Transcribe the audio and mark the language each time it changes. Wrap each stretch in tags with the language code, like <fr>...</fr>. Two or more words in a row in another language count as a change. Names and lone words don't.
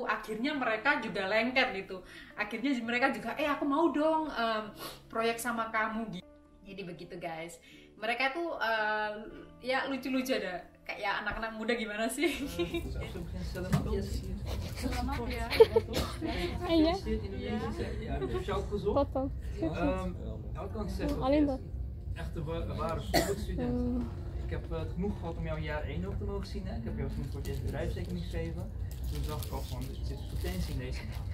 <id>Akhirnya mereka juga lengket gitu. Akhirnya mereka juga, aku mau dong proyek sama kamu gitu. Jadi begitu guys. Mereka tuh ya lucu-lucu ada. Kayak anak-anak muda gimana sih? Selamat ya.</id> <nl>Ja. Heb je ook gezocht? Wat dan? Ik kan zeggen, Alleen dat. echt een ware superstudent. Ik heb het genoeg gehad om jou jaar 1 ook te mogen zien. Hè? Ik heb jou toen voor het eerst bedrijfseconomie gegeven. Toen zag ik al van, er zit potentie in deze man.</nl>